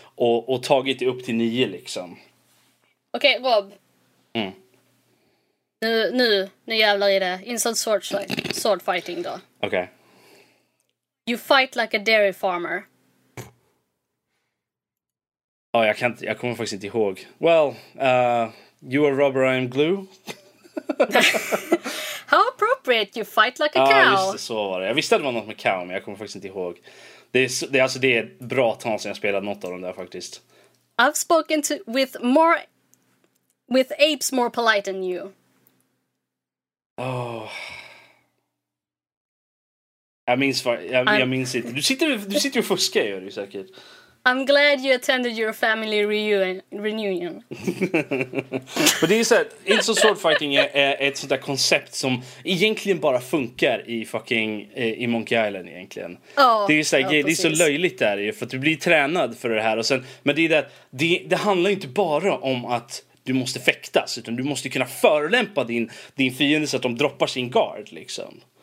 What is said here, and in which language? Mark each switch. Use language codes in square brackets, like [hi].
[sv] Och tagit det upp till nio liksom. Okej, okay, Rob. Nu jävlar i det. Insult Sword Fighting då. Okej. Okay. [en] You fight like a dairy farmer. [sv] Oh, jag kommer faktiskt inte ihåg. [en] Well, you are rubber, I am glue. How appropriate, you fight like a cow. [sv] Ja, just det, så var det. Jag visste att det var något med cow, men jag kommer faktiskt inte ihåg. Det är bra tal som jag spelat något av dem där faktiskt. [en] I've spoken with apes more polite than you. Oh... [sv] Jag minns inte. Du sitter och fuskar, gör du säkert. [en] I'm glad you attended your family reunion. [sv] Men det är så här, Insult Sword Fighting är ett sånt där koncept som egentligen bara funkar i Monkey Island egentligen. Oh, det är så här, det är så löjligt där ju, för att du blir tränad för det här. Och sen, men det är det, det handlar inte bara om att du måste fäktas, utan du måste kunna förelämpa din fiende så att de droppar sin guard liksom.